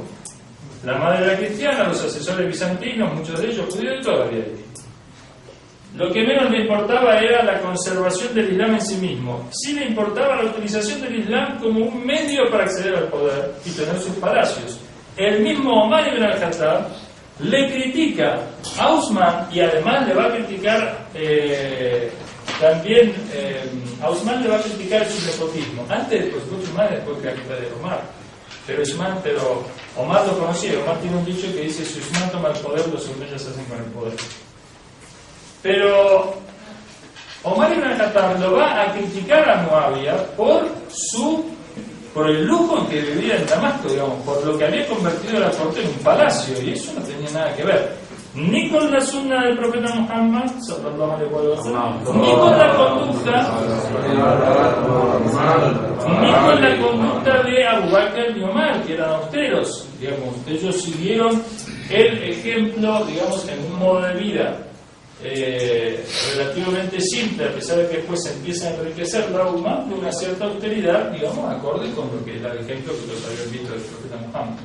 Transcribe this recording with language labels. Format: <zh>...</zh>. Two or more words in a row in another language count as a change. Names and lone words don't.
<es>La madre era cristiana, los asesores bizantinos, muchos de ellos judíos, y todavía hay. Lo que menos le importaba era la conservación del Islam en sí mismo. Sí le importaba la utilización del Islam como un medio para acceder al poder y tener sus palacios. El mismo Omar ibn al-Khattab le critica a Usman, y además le va a criticar también a Usman le va a criticar su nepotismo. Antes, por supuesto, Usman, después que de Omar. Pero Omar lo conocía. Omar tiene un dicho que dice: si Usman toma el poder, los umeyas se hacen con el poder. Pero Omar ibn al-Khattab lo va a criticar a Muawiyah por el lujo en que vivía en Damasco, digamos, por lo que había convertido la corte en un palacio, y eso no tenía nada que ver. ni con la sunna del profeta Muhammad,</es> <ar>صلى الله عليه وسلم,</ar> <es>ni con la conducta de Abu Bakr y Omar, que eran austeros. Digamos, ellos siguieron el ejemplo, digamos, en un modo de vida relativamente simple, a pesar de que después se empieza a enriquecer la umma de una cierta austeridad, digamos, acorde con lo que era el ejemplo que los habían visto del profeta Muhammad.</es>